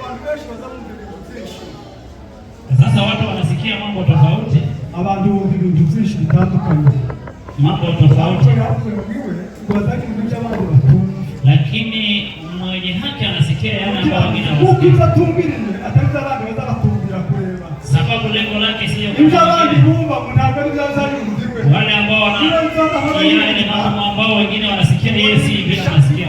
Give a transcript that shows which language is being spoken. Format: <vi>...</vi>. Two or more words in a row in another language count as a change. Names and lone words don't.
<sw>Sasa watu wanasikia mambo tofauti,</sw> <rw>abantu bumva ibintu byinshi bitandukanye</rw> <sw>mambo tofauti, lakini mwenye haki anasikia yale ambao wengine hawasikii, sababu lengo lake sio kama wengine. Wale ambao wanasikia yale mambo ambao wengine wanasikia, yeye si vile anasikia.</sw>